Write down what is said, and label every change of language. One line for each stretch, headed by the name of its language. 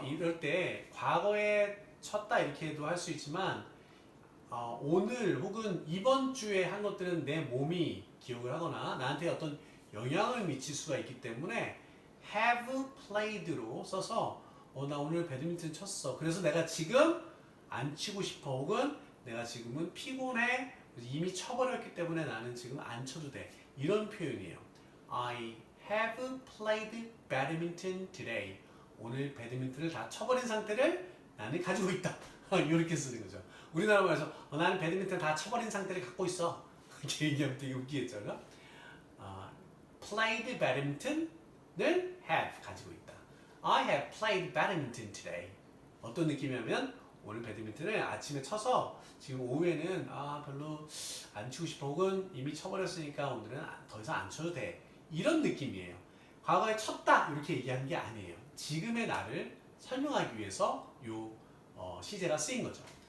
Korean: 이럴 때 과거에 쳤다 이렇게도 할 수 있지만 오늘 혹은 이번 주에 한 것들은 내 몸이 기억을 하거나 나한테 어떤 영향을 미칠 수가 있기 때문에 have played로 써서 나 오늘 배드민턴 쳤어. 그래서 내가 지금 안 치고 싶어. 혹은 내가 지금은 피곤해. 이미 쳐버렸기 때문에 나는 지금 안 쳐도 돼. 이런 표현이에요.
English: I have played badminton today.
Korean: 오늘 배드민턴을 다 쳐버린 상태를 나는 가지고 있다. 이렇게 쓰는 거죠. 우리나라 말해서 나는 배드민턴 다 쳐버린 상태를 갖고 있어. 이렇게 얘기하면 되게 웃기겠죠.
English: played badminton을 have
Korean: 가지고 있다.
English: I have played badminton today.
Korean: 어떤 느낌이냐면 오늘 배드민턴을 아침에 쳐서 지금 오후에는 별로 안 치고 싶어. 혹은 이미 쳐버렸으니까 오늘은 더 이상 안 쳐도 돼. 이런 느낌이에요. 과거에 쳤다 이렇게 얘기하는 게 아니에요. 지금의 나를 설명하기 위해서 시제가 쓰인 거죠.